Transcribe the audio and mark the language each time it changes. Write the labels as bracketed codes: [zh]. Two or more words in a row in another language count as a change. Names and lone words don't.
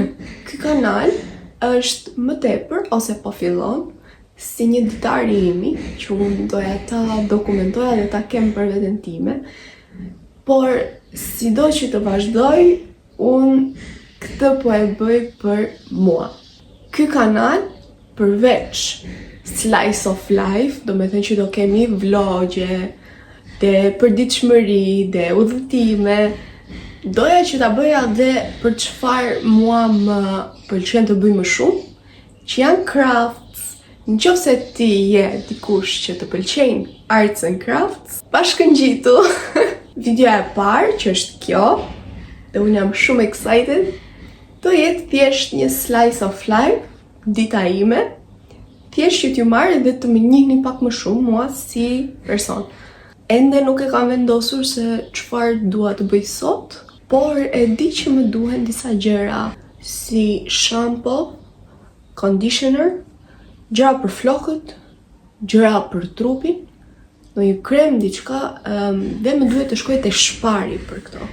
[sq] Ky kanal është më tepër, ose po fillon, si një ditari imi, që unë doja ta dokumentoja dhe ta kem për veten time, por sido që të vazhdoj, unë këtë po e bëj për mua. Ky kanal, përveç [en] slice of life, [sq] do me thënë që do kemi vlogje, dhe përditshmëri, dhe udhëtime, doja që ta bëja dhe për çfarë mua më pëlqen të bëj më shumë, që janë crafts. Nëse ti je dikush që të pëlqejnë [en] arts and crafts, [sq] bashkëngjitu. Videoja e parë, që është kjo, dhe unë jam shumë excited, do jetë thjesht një [en] slice of life, [sq] dita ime, thjesht që t'ju marrë dhe të më njihni pak më shumë mua si person. Ende nuk e kam vendosur se çfarë dua të bëj sot, por e di që më duhen disa gjëra si [en] shampoo, conditioner, [sq] gjëra për flokët, gjëra për trupin, do një krem, diçka, dhe më duhet të shkoj te shpari për këto.